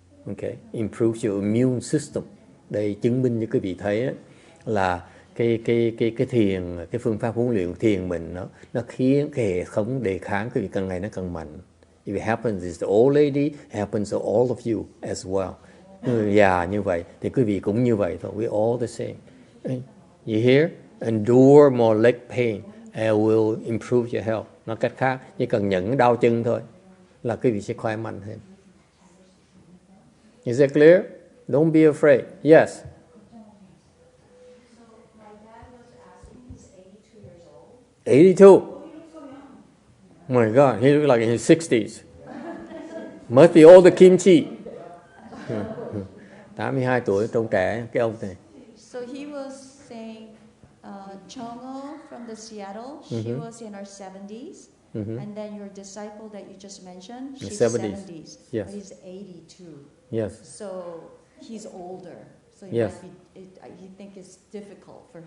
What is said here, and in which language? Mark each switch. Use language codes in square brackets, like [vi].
[en] Okay, improves your immune system. [vi] Đây chứng minh như quý vị thấy đó, là cái thiền, cái phương pháp huấn luyện thiền mình nó khiến cái hệ thống đề kháng quý vị càng ngày nó càng mạnh. [en] If it happens is the old lady, it happens to all of you as well. [vi] Người già như vậy thì quý vị cũng như vậy thôi. [en] We all the same. You hear? Endure more leg pain and will improve your health. [vi] Nói cách khác, chỉ cần nhận đau chân thôi là quý vị sẽ khỏe mạnh hơn. [en] Is that clear? Don't be afraid. Yes. So my dad was asking, he's 82 years old. 82? Oh my God, he looks like in his 60s. Must be all the kimchi. [vi] 82 tuổi, trông trẻ, cái ông này. [en] So he was saying, Chongo from the Seattle, she was in her 70s. And then your disciple that you just mentioned, she's 70s. Yes. But he's 82. Yes. So he's older. So he Yes. might be, he think it's difficult for him.